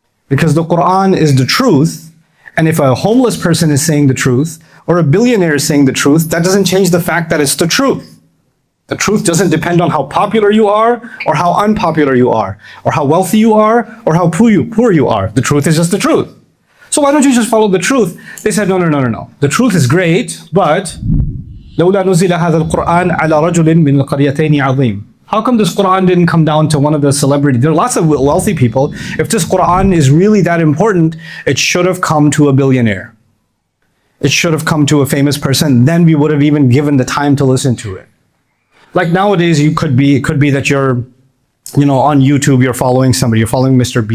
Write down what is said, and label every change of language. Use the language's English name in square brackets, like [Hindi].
[English] Because the Quran is the truth. And if a homeless person is saying the truth or a billionaire is saying the truth, that doesn't change the fact that it's the truth. The truth doesn't depend on how popular you are or how unpopular you are or how wealthy you are or how poor you are. The truth is just the truth. So why don't you just follow the truth? They said, no, no, no, no, no. The truth is great, but [Arabic] لولا نزل هذا القرآن على رجل من القريتين عظيم. [English] How come this Quran didn't come down to one of the celebrities? There are lots of wealthy people. If this Quran is really that important, it should have come to a billionaire. It should have come to a famous person. Then we would have even given the time to listen to it. Like nowadays, it could be that you're, on YouTube, you're following somebody, you're following Mr.